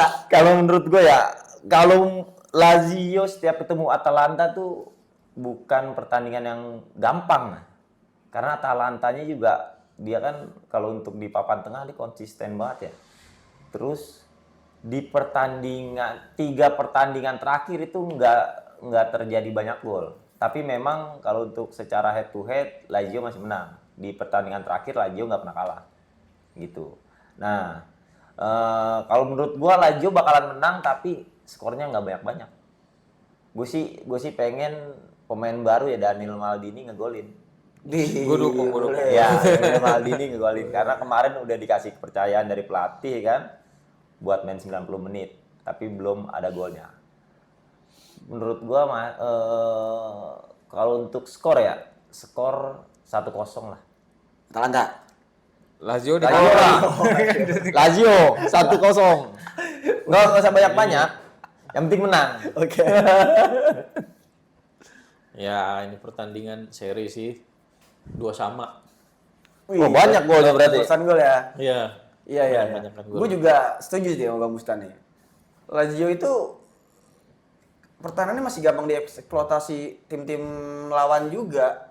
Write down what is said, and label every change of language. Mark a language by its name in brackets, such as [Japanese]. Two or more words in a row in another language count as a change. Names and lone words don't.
[Indonesian] Kalau menurut gue ya, kalau Lazio setiap ketemu Atalanta tuh bukan pertandingan yang gampang. Karena Atalantanya juga dia kan kalau untuk di papan tengah dia konsisten banget ya. Terus di pertandingan 3 pertandingan terakhir itu nggak terjadi banyak gol. Tapi memang kalau untuk secara [English] head to head [Indonesian] Lazio masih menang. Di pertandingan terakhir Lazio nggak pernah kalah. Gitu. Nah, kalau menurut gua Lazio bakalan menang tapi skornya nggak banyak-banyak. Gue sih pengen pemain baru ya Daniel Maldini ngegolin. Gue dukung. Ya, Daniel Maldini ngegolin karena kemarin udah dikasih kepercayaan dari pelatih kan buat main 90 menit, tapi belum ada golnya. Menurut gua kalau untuk skor ya, skor 1-0 lah. Atalanta. Lazio di Lazio lah. Lazio 1-0. Nggak usah banyak-banyak. Yang penting menang. Oke. Ya, ini pertandingan seri sih. 2 sama. Wih, Oh, banyak golnya berarti. Pesan gol ya. Iya. Iya. Banyak-banyakan gol. Gue juga setuju sih sama Bang Bustani. Lazio itu pertahanannya masih gampang dieksploitasi tim-tim lawan juga.